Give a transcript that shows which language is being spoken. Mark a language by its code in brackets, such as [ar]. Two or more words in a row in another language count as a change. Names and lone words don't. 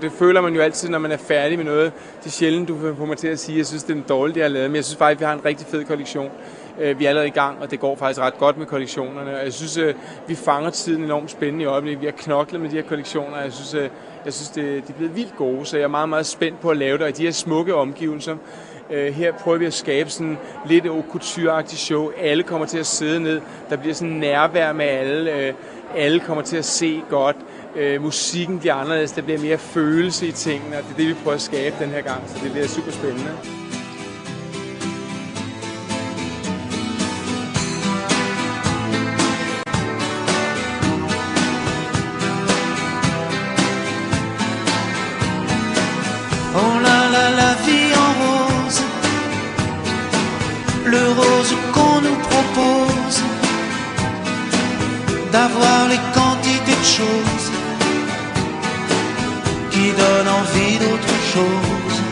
[da] Det føler man jo altid, når man er færdig med noget. Det er sjældent, du får mig til at sige, at jeg synes, det er dårligt, det jeg har lavet, men jeg synes faktisk, at vi har en rigtig fed kollektion. Vi er allerede i gang, og det går faktisk ret godt med kollektionerne. Og jeg synes, vi fanger tiden enormt spændende i øjeblikket. Vi har knoklet med de her kollektioner, og jeg synes de er blevet vildt gode, så jeg er meget, meget spændt på at lave det, og de her smukke omgivelser. Her prøver vi at skabe sådan lidt [fr] haute couture- [da] agtigt show. Alle kommer til at sidde ned. Der bliver sådan nærvær med alle. Alle kommer til at se godt. Musikken bliver anderledes. Der bliver mere følelse i tingene, og det er det, vi prøver at skabe den her gang. Så det bliver super spændende. [fr] Oh la la, la vie en rose, le rose qu'on nous propose, d'avoir les quantités de choses qui donnent envie d'autre chose.